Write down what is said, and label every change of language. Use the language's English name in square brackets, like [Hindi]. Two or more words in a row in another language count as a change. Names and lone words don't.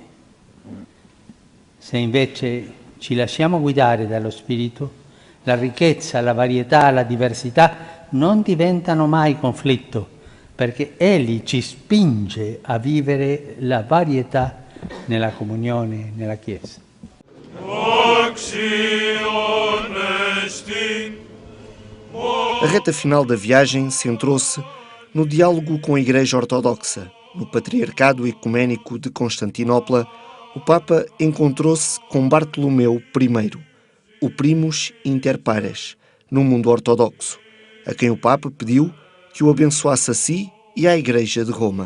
[Italian] Se invece ci lasciamo guidare dallo Spirito, la ricchezza, la varietà, la diversità non diventano mai conflitto, perché Egli ci spinge a vivere la varietà nella comunione, nella Chiesa. [Portuguese] A reta final da viagem centrou-se no diálogo com a Igreja Ortodoxa. No Patriarcado Ecuménico de Constantinopla, o Papa encontrou-se com Bartolomeu I, o [Latin] primus inter pares, [Portuguese] no mundo ortodoxo, a quem o Papa pediu que o abençoasse a si e à Igreja de Roma.